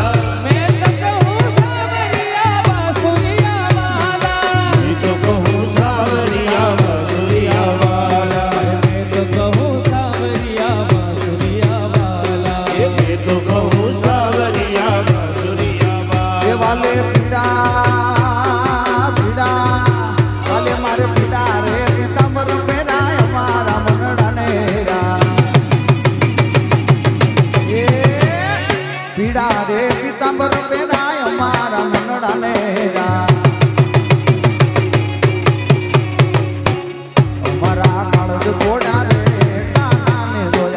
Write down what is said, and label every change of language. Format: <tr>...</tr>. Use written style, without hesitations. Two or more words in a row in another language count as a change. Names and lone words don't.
<hi>मैं तो कहूँ सावरिया बांसुरिया वाला ये तो कहूँ सावरिया बांसुरिया वाला मैं तो कहूँ सावरिया बांसुरिया वाला ये मैं तो कहूँ सावरिया बांसुरिया એ वाला</hi> <gu>વાલે પીડા પીડા વાલે મારે પીડા રે પીતાંબર મેરા અમારા મનડા ને એ પીડા રે પીતાંબર મેરા અમારા મનડા ને અમારા કાળજ ઘોડા રે કાના ને જોયા</gu>